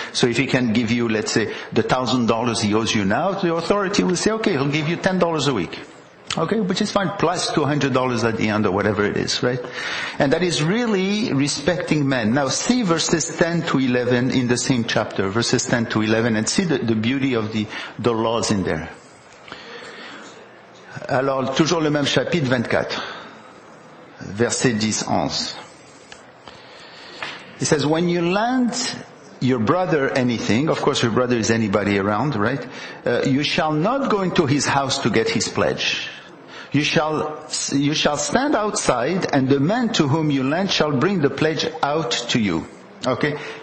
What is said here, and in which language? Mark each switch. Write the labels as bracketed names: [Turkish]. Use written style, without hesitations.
[English] So if he can give you, let's say, the $1,000 he owes you now, the authority will say, okay, he'll give you $10 a week. Okay, which is fine, plus $200 at the end or whatever it is, right? And that is really respecting men. Now see verses 10 to 11 in the same chapter, verses 10 to 11, and see the beauty of the laws in there. [French] Alors, toujours le même chapitre 24, verset 10-11. [English] He says, when you lend your brother anything, of course your brother is anybody around, right? You shall not go into his house to get his pledge. You shall stand outside, and the man to whom you lend shall bring the pledge out to you. Okay?